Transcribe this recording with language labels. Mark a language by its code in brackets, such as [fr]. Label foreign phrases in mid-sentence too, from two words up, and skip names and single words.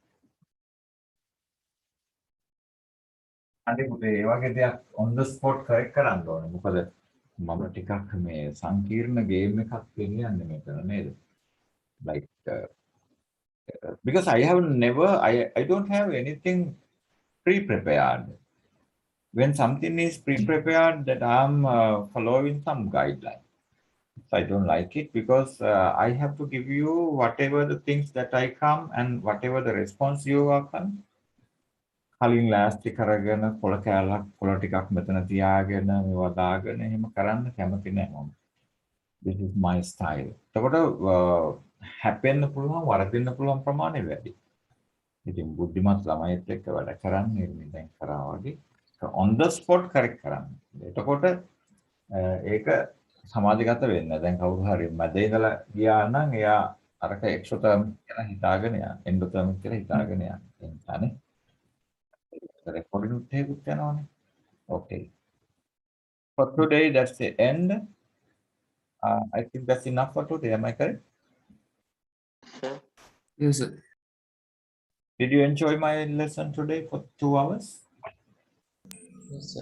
[si] අනිත් පුතේ ඒ වගේ දෙයක් [en] on the spot correct [si] කරන්න ඕනේ. මොකද මම ටිකක් මේ සංකීර්ණ ගේම් එකක් ගෙනියන්නේ මෙතන නේද? [en] Like because I have never I don't have anything pre-prepared. When something is pre-prepared, that I'm following some guideline. So I don't like it because I have to give you whatever the things that I come and whatever the response you are come. [si] කලින් ලෑස්ති කරගෙන පොළ කෑල්ලක් පොළ ටිකක් මෙතන තියාගෙන මේවා දාගෙන එහෙම කරන්න කැමති නැහැ මම. [en] This is my style. [si] එතකොට හැපෙන්න පුළුවන් වරදින්න පුළුවන් ප්‍රමාණය වැඩි. ඉතින් බුද්ධිමත් ළමයිත් එක්ක වැඩ කරන්නේ මේ දැන් කරා වගේ [en] on the spot correct [si] කරන්න. එතකොට ඒක සමාජගත වෙන්න. දැන් කවුරු හරි මැද ඉඳලා ගියා නම් එයා අරක එක්සෝතර්මික් කියලා හිතාගෙන යන්න. එන්ඩෝතර්මික් කියලා හිතාගෙන යන්න. එතනනේ. රෙකෝඩින් උත් හේකුත් යනවනේ. [en] Okay. For today, that's the end. I think that's enough for today. Am I correct? yes sir. Did you enjoy my lesson today for 2 hours? Yes, sir.